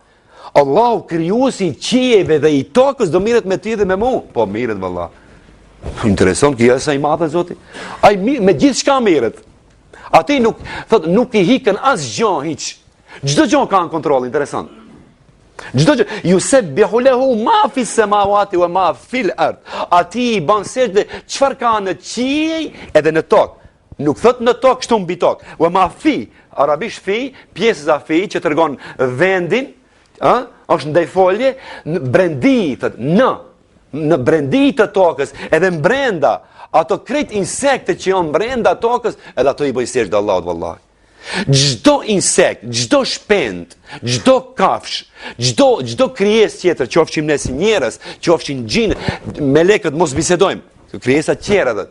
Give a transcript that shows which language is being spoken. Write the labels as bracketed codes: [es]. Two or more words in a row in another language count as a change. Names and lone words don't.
[sq] Allahu krijuesi i qiejve dhe i tokës do mirret me ty dhe me mua. Po mirret valla. Interesant që është i madh Zoti. Ai me gjithçka mirret. Ati nuk i hikën asgjë hiç. Çdo gjë ka në kontroll, interesant. Çdo gjë, [ar] يسبح له ما في السماوات وما في الأرض. [sq] Ati i bën sejdë çfarë ka në qiej edhe në tokë. Nuk thot në tokë kështu mbi tokë. [ar] Wa ma fi, arabisht fi, [sq] pjesa fi që tregon vendin, është ndaj folje, në brendi, thot, në brendi të tokës, edhe në brenda, ato krejt insekte që janë brenda tokës, edhe ato i bëjnë sejdë Allahut vallahi. Çdo insekt, çdo shpend, çdo kafsh, çdo krijesë tjetër, qofshim ne si njerëz, qofshin xhinë, melekët mos bisedojmë, krijesa tjera dhe.